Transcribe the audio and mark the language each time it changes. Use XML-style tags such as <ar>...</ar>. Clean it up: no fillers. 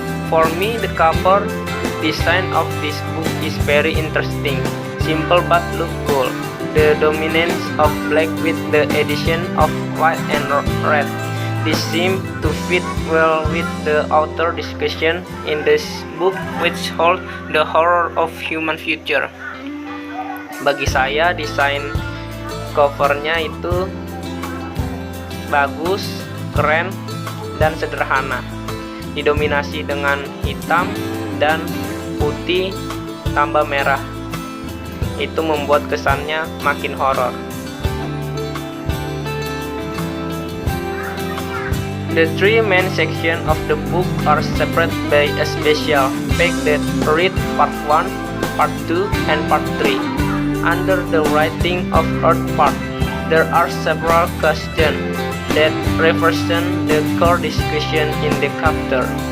<en>For me, the cover design of this book is very interesting, simple but look cool. The dominance of black with the addition of white and red. This seems to fit well with the author discussion in this book, which holds the horror of human future.</en> <id>Bagi saya, desain covernya itu bagus, keren, dan sederhana. Didominasi dengan hitam dan putih tambah merah. Itu membuat kesannya makin horor.</id> <en>The three main sections of the book are separated by a special page that read Part 1, Part 2, and Part 3. Under the writing of Earth Part, there are several questions that represent the core discussion in the chapter.</en>